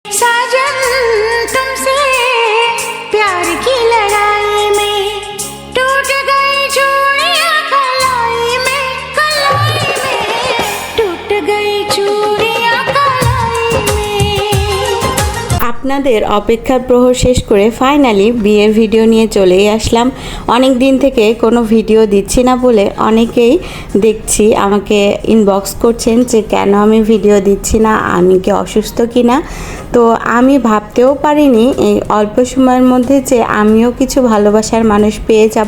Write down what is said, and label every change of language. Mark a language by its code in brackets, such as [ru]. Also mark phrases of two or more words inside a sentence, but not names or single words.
[hi] साजन तुमसे प्यार की लड़ाई में टूट गई चूड़ियां कलाई में टूट गई चूड़ियां कलाई में। [bn] আপনাদের অপেক্ষার প্রহর শেষ করে ফাইনালি বিয়ের ভিডিও নিয়ে চলেই আসলাম। অনেক দিন থেকে কোনো ভিডিও দিচ্ছি না বলে অনেকেই দেখছি আমাকে ইনবক্স করছেন যে কেন আমি ভিডিও দিচ্ছি না, আমি কি অসুস্থ কি না। তো আমি ভাবতেও পারিনি এই অল্প সময়ের মধ্যে যে আমিও কিছু ভালোবাসার মানুষ পেয়ে যাব।